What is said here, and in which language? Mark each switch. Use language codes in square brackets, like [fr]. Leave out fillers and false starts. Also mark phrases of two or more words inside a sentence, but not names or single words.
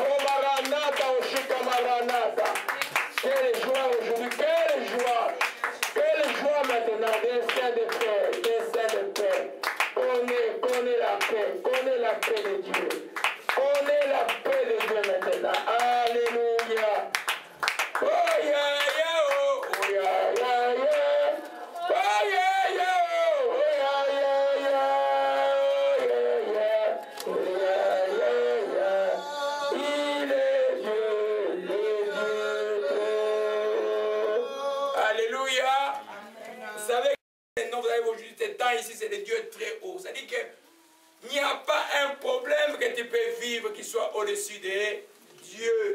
[fr] Oh, Maranatha, oh, Shika Maranatha. Quelle joie aujourd'hui. Quelle joie. Quelle joie maintenant. Des saints de paix. Des saints de paix. Connais la paix. Connais la paix de Dieu. Connais la paix de Dieu maintenant. Alléluia. [en] Oh yeah, yeah, oh, oh yeah, yeah, yeah. Oh yeah, yeah, oh, oh yeah, yeah, yeah. Oh yeah, yeah, yeah. [fr] Il est Dieu, alléluia. Vous savez, non, vous avez aujourd'hui ce temps ici, c'est le Dieu très haut. Ça dit que il n'y a pas un problème que tu peux vivre qui soit au-dessus de Dieu.